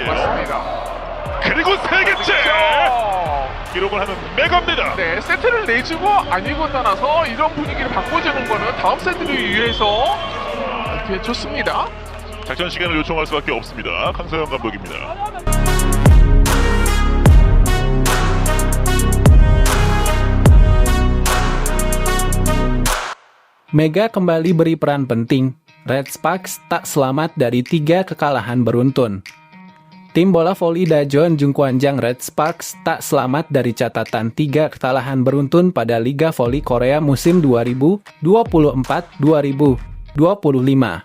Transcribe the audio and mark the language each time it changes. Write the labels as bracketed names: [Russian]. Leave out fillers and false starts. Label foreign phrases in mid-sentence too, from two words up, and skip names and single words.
[Korean] 맞습니다. 그리고 3개째 기록을 하는 메가입니다. 네, 세트를 내주고 아니고 떠나서 이런 분위기를 바꿔주는 거는 다음 세트를 위해서 되게 좋습니다. 작전 시간을 요청할 수밖에 없습니다. 강서영 감독입니다. [Indonesian] Mega kembali beri peran penting. Red Sparks tak selamat dari 3 kekalahan beruntun. Tim bola voli Daejeon Jungkwanjang Red Sparks tak selamat dari catatan 3 kekalahan beruntun pada Liga Voli Korea musim 2024-2025.